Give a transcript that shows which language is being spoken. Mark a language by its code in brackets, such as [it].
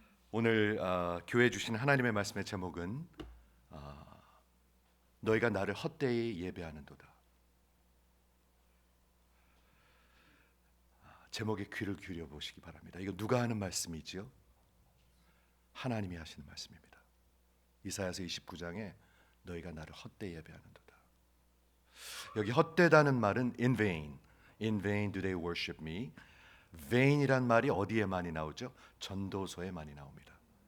[ko] 오늘 교회 주신 하나님의 말씀의 제목은 너희가 나를 헛되이 예배하는도다. 제목에 귀를 기울여 보시기 바랍니다. 이거 누가 하는 말씀이지요? 하나님이 하시는 말씀입니다. 이사야서 29장에 너희가 나를 헛되이 예배하는도다. 여기 헛되다는 말은 [en] in vain do they worship me. [ko] vain이란 말이 어디에 많이 나오죠? 전도서에 많이 나옵니다.